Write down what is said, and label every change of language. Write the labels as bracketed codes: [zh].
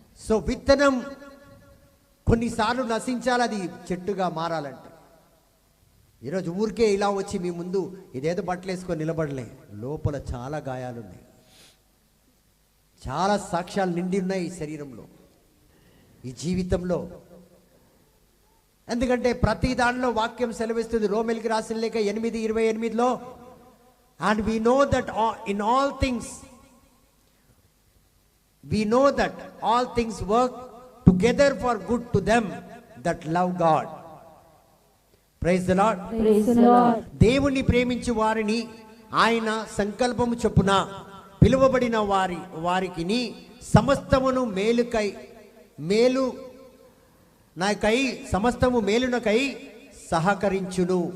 [te] So విత్తనం కొన్నిసార్లు నశించాలి, అది చెట్టుగా మారాలంటే. ఈరోజు ఊరికే ఇలా వచ్చి మీ ముందు ఇదేదో బట్టలు వేసుకొని నిలబడలే, లోపల చాలా గాయాలున్నాయి, చాలా సాక్ష్యాలు నిండి ఉన్నాయి ఈ శరీరంలో, ఈ జీవితంలో. ఎందుకంటే ప్రతి దానిలో వాక్యం సెలవిస్తుంది. రోమెల్కి రాసిన లేఖ 8:28లో, [en] And we know that in all things we know that all things work together for good to them that love God. Praise the Lord. Praise the lord. [te] దేవుని ప్రేమించు వారిని ఆయన సంకల్పము చొప్పున పిలువబడిన వారికి సమస్తమును మేలు నాకై సమస్తము మేలునకై సహకరించును.